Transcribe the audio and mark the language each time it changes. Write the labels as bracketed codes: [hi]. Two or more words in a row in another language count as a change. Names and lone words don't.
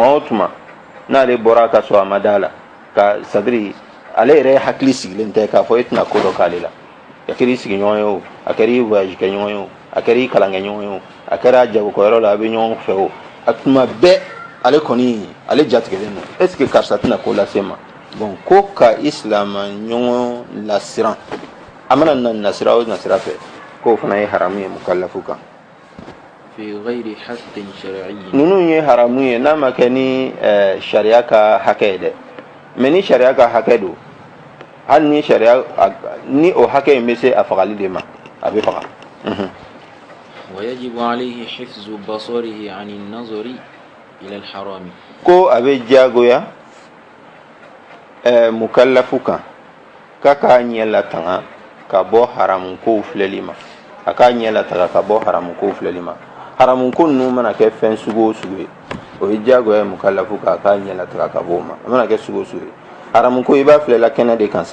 [bm] o tuma n'ale bɔra ka sɔrɔ a ma da la ka sadiri ale yɛrɛ hakili sigilen tɛ k'a fɔ e tɛna ko dɔ k'ale la a kɛra i sigiɲɔgɔn ye o a kɛra i voyage kɛɲɔgɔn ye o a kɛra i kalan kɛɲɔgɔn ye o a kɛra jagokɛyɔrɔ la a bɛ ɲɔgɔn fɛ o a tuma bɛɛ ale kɔni ale jatigɛlen don [fr] est ce que [bm] karisa tɛna ko lase ma bon ko ka i silama ɲɔgɔn lasiran a mana na nasira o nasira fɛ k'o fana ye haramu ye mukallafu kan. ninnu ye haramu ye n'a ma kɛ ni sariya ka hakɛ ye dɛ mais ni sariya ka hakɛ don hali ni sariya ni o hakɛ in bɛ se a fagali de ma a bɛ faga. [ar] ويجب عليه حفظ بصره عن النظر إلى الحرام [bm] ko a bɛ jagoya mukallafu kan k'a k'a ɲɛ latanga ka bɔ haramu kow filɛli ma a k'a ɲɛ latanga ka bɔ haramu kow filɛli ma haramu ko ninnu mana kɛ fɛn sugu o sugu ye o ye jagoya mukallafu kan a k'a ɲɛ latanga ka bɔ o ma a mana kɛ sugu o sugu ye haramu ko i b'a filɛla kɛnɛ de kan